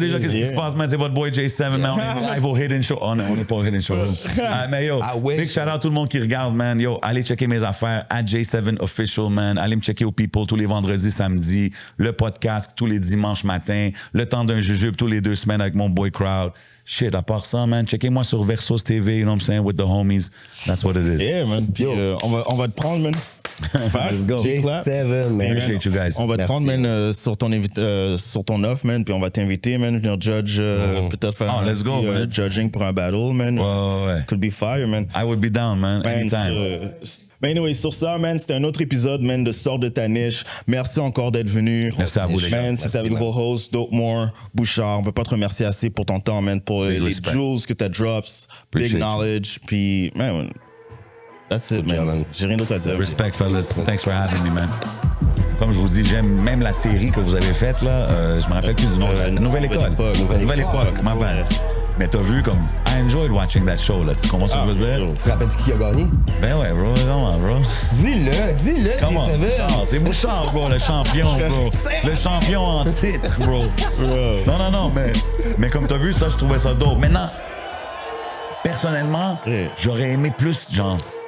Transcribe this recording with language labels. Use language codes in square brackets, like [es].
[fr] Déjà, qu'est-ce qui se passe, man? C'est votre boy J7, man. On est live au Hidden Show. On n'est pas au Hidden Show. Mais yo, big shout out à tout le monde qui regarde, man. Yo, allez checker mes affaires. At J7 Official, man. Allez me checker au People tous les vendredis, samedis. Le podcast tous les dimanches matins. Le temps d'un jujube tous les 2 semaines avec mon boy Crowd. Shit, à part ça, man, checkez-moi sur Versus TV, [en] you know what I'm saying, with the homies. That's what it is. [fr] Yeah, man. Puis on va te prendre, man. [en] Let's go. J7, man. Appreciate you guys. [fr] On va te prendre, man, sur ton offre, man, puis on va t'inviter, man, venir judge, peut-être faire un [en] let's go, man. [fr] judging pour un battle, man. Ouais. [en] Could be fire, man. I would be down, man, anytime. [fr] Mais anyway, sur ça, man, c'était un autre épisode, man, de Sors de ta niche. Merci encore d'être venu. Merci à vous, les gars. Man, c'était avec vos hosts, Dope More, Bouchard. On peut pas te remercier assez pour ton temps, man, pour les jewels que t'as drops, big knowledge, puis, man, [en] that's it, man. [fr] J'ai rien d'autre à dire. [en] Respect, fellas. Thanks for having me, man. [fr] Comme je vous dis, j'aime même la série que vous avez faite, là. Je me rappelle plus du nom. La Nouvelle École. Nouvelle Époque, ma bad. Mais t'as vu, comme, [en] I enjoyed watching that show, [fr] là. Tu comprends ce que je veux dire? Tu te rappelles qui a gagné? Ben ouais, bro. Comment, bro? Dis-le, Comment? J7. C'est Bouchard, bro, le champion, bro. Le champion en titre, bro. Non, mais comme t'as vu, ça, je trouvais ça dope. Maintenant, personnellement, j'aurais aimé plus, genre...